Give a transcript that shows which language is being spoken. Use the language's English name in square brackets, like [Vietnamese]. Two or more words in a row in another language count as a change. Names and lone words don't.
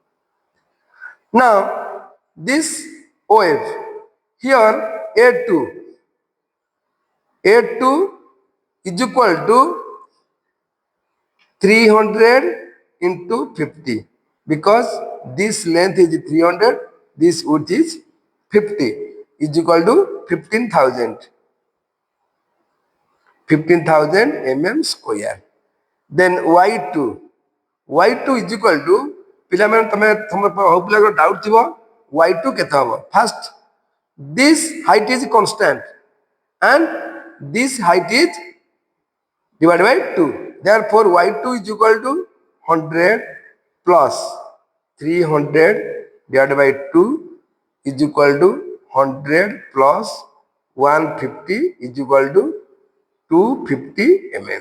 [English] Now, this OF, here A2 is equal to 300 into 50, because this length is 300, this width is 50, is equal to 15,000 mm square. Then y2 is equal to, [Odia] पिलाମାନେ ତମେ ପିଲାଙ୍କର doubt ଥିବ y2 କେତେ ହେବ? [English] First, this height is constant and this height is divided by 2. Therefore, y2 is equal to 100 plus 300 divided by 2 is equal to 100 plus 150 is equal to 250 mm.